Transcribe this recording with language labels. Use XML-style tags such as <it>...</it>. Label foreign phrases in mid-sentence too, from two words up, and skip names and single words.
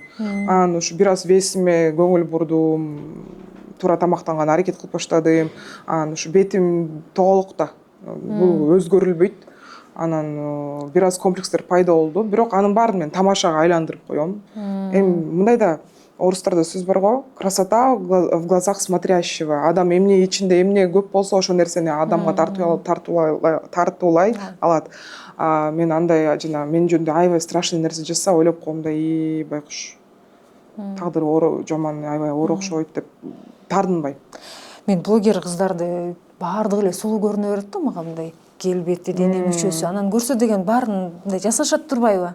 <ky>Анан ушу бир аз весиме көңүл бурдум, туура тамактанганга аракет кылып баштадым. Анан ушу бетим толук да бул өзгөрүлбөйт. Анан бир аз комплекстер пайда болду. Бирок анын баарын мен тамашага айландырып коем. Эми мындай да орустарда сөз бар го,</ky> <ru>красота в глазах смотрящего.</ru> <ky>Адам эмне ичинде эмне көп болсо, ошо нерсени адамга тартуулай алат. Мен андай жана мен жөнүндө аябай страшный нерсе жазса, ойлоп коем да, байкуш. тагдыры жаман аябай оор окшобойт деп тартынбайм. Мен блогер кыздарды баардыгы эле сулуу көрүнө берет да мага, мындай келбети, дене мүчөсү, анан көрсө деген баарын мындай жасашат турбайбы?</ky>